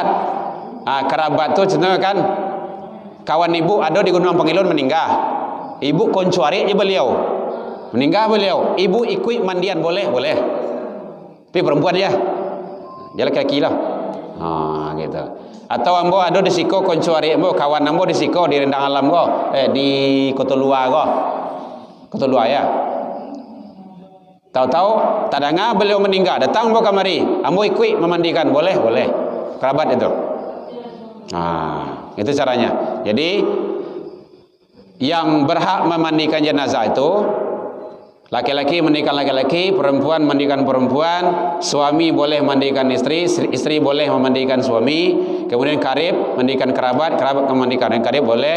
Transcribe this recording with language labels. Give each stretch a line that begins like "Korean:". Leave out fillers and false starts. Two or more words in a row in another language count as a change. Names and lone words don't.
Indonesian: Kerabat tuh contohnya kan kawan ibu ada di Gunung Pangilun meninggal. Ibu koncuari aja beliau. Meninggal beliau. Ibu ikut mandian boleh, boleh. Tapi perempuan ya. Dia laki-laki lah. Gitu.
Minangkabau: Atau ambo ada di siko koncuari ambo kawan ambo di siko di rendang alam go, di Kotolua go. Kotolua ya. Tahu-tahu tadanga beliau meninggal, datang ambo kamari, ambo ikut memandikan, boleh, boleh.
Indonesian: Kerabat itu. Itu caranya. Jadi yang berhak memandikan jenazah itu laki-laki mandikan laki-laki, perempuan mandikan perempuan, suami boleh mandikan istri, istri boleh memandikan suami, kemudian karib mandikan kerabat, kerabat memandikan karib boleh.